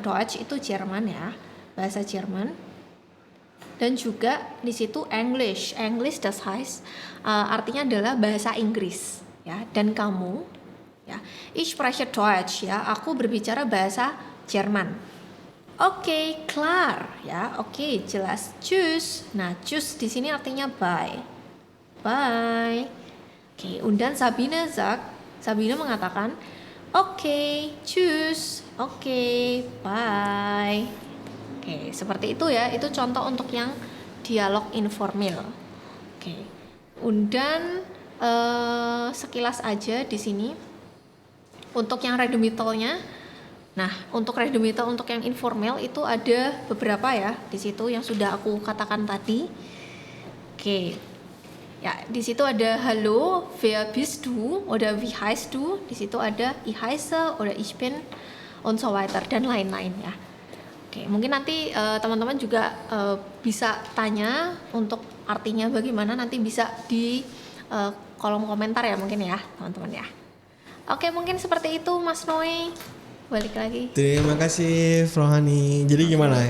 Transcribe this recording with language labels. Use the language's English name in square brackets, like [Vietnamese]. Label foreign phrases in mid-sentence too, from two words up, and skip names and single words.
[Indonesian] Deutsch itu Jerman ya, bahasa Jerman. Dan juga di situ English. English [German] das heißt [Indonesian] artinya adalah bahasa Inggris ya. Dan kamu ya, [German] ich spreche Deutsch [Indonesian] ya, aku berbicara bahasa Jerman. Oke, klar ya. Oke, jelas. Tschüss. Nah, tschüss di sini artinya bye. Bye. Oke, [German] und dann [Indonesian] Sabine mengatakan oke, tschüss. Oke, bye. Oke, seperti itu ya. Itu contoh untuk yang dialog informal. Oke. [German] Und dann [Indonesian] sekilas aja di sini untuk yang redomitalnya. Nah, untuk redomital untuk yang informal itu ada beberapa ya di situ yang sudah aku katakan tadi. Oke. Ya, di situ ada [German] hallo, wer bist du oder wie heißt du? [Indonesian] Di situ ada [German] ich heiße oder ich bin und so weiter [Indonesian] dan lain-lain ya. Oke, mungkin nanti teman-teman juga bisa tanya untuk artinya bagaimana, nanti bisa di kolom komentar ya mungkin ya, teman-teman ya. Oke, mungkin seperti itu Mas Noe. Balik lagi. Terima kasih Frohani. Jadi gimana?